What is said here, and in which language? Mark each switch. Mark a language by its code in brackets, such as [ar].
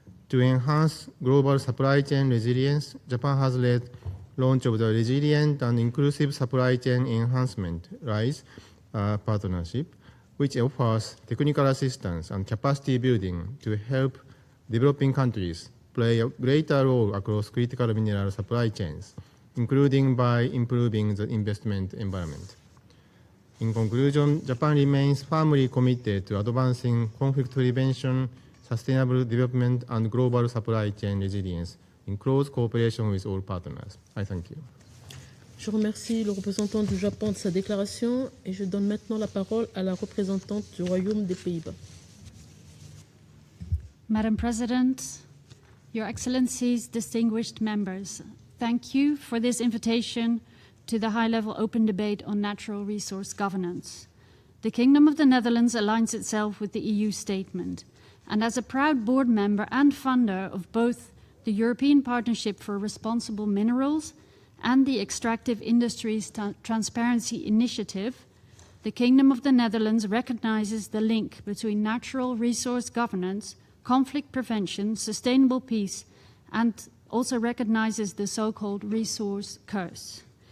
[en] To enhance global supply chain resilience, Japan has led launch of the Resilient and Inclusive Supply Chain Enhancement RISE partnership, which offers technical assistance and capacity building to help developing countries play a greater role across critical mineral supply chains, including by improving the investment environment. In conclusion, Japan remains firmly committed to advancing conflict prevention, sustainable development, and global supply chain resilience in close cooperation with all partners. I thank you. [fr] Je remercie le représentant du Japon de sa déclaration et je donne maintenant la parole à la représentante du Royaume des Pays-Bas. [en] Madam President, Your Excellencies, distinguished members, thank you for this invitation to the high-level open debate on natural resource governance. The Kingdom of the Netherlands aligns itself with the EU statement, and as a proud board member and funder of both the European Partnership for Responsible Minerals and the Extractive Industries Transparency Initiative, the Kingdom of the Netherlands recognizes the link between natural resource governance, conflict prevention, sustainable peace, and also recognizes the so-called resource curse.